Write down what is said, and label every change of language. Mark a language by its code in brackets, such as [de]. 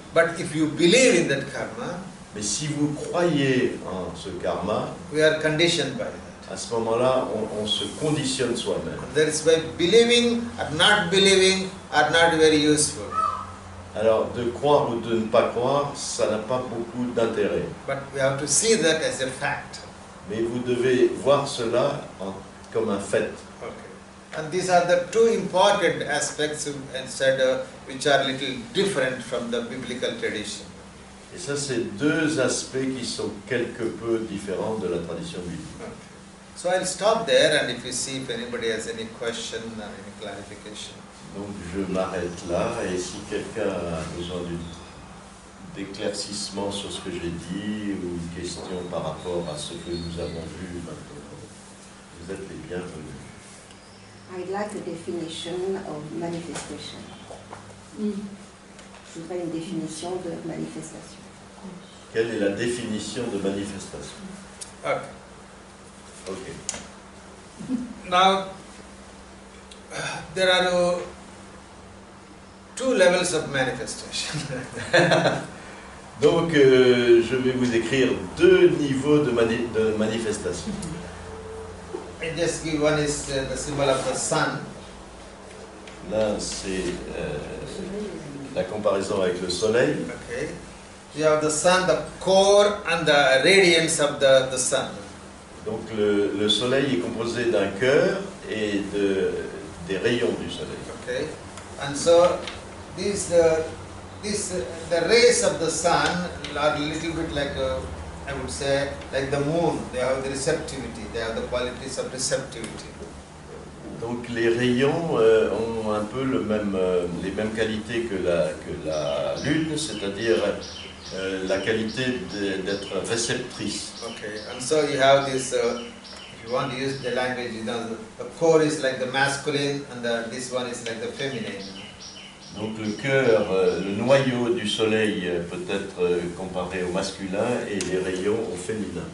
[en] But if you believe in that karma, [fr] Mais si vous croyez en ce karma, [en] we are conditioned by that. [fr] à ce moment-là, on se conditionne soi-même. [en] That is why believing or not believing are not very useful. [fr] Alors, de croire ou de ne pas croire, ça n'a pas beaucoup d'intérêt. [en] But we have to see that as a fact. [fr] Mais vous devez voir cela comme un fait. [en] Okay. And these are the two important aspects which are little different from the biblical tradition. [fr] Et ça, c'est deux aspects qui sont quelque peu différents de la tradition biblique. [en] Okay. So I'll stop there, and if you see if anybody has any question or any clarification. [fr] Donc je m'arrête là, et si quelqu'un a besoin d'éclaircissement sur ce que j'ai dit, ou une question par rapport à ce que nous avons vu maintenant, vous êtes les bienvenus. [en] I'd like a definition of manifestation. [fr] Je voudrais une définition de manifestation. Quelle est la définition de manifestation? [en] Okay. Ok. Now, there are two levels of manifestation. [fr] Donc, je vais vous écrire deux niveaux de manifestation. [en] I just give one is the symbol of the sun. [fr] Là, c'est la comparaison avec le soleil. [en] Okay. You have the sun, the core and the radiance of the sun. [fr] Donc, le soleil est composé d'un cœur et des rayons du soleil. [en] Okay. And so the rays of the sun are a little bit like I would say like the moon. They have the receptivity. They have the qualities of receptivity. [fr] Donc les rayons ont un peu les mêmes qualités que la lune, c'est-à-dire la qualité d'être réceptrice. [en] Okay, and so you have this, if you want to use the language, the core is like the masculine and this one is like the feminine. [fr] Donc le cœur, le noyau du soleil peut être comparé au masculin et les rayons au féminin.